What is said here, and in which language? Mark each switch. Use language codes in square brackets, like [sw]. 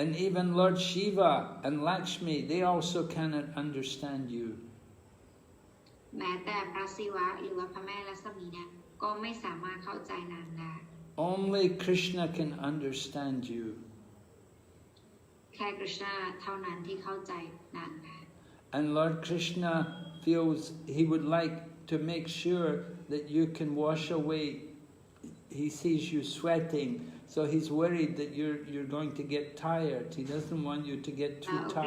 [en] And even Lord Shiva and Lakshmi, they also cannot understand you. [th] แม้แต่พระศิวะหรือว่าพระแม่ลักษมีเนี่ยก็ไม่สามารถเข้าใจนางได้ [en] Only Krishna can understand you. [th] แค่Krishnaเท่านั้นที่เข้าใจนางได้ [en] And Lord Krishna feels he would like to make sure that you can wash away. He sees you sweating, so he's worried that you're going to get tired. He doesn't want you to get too tired.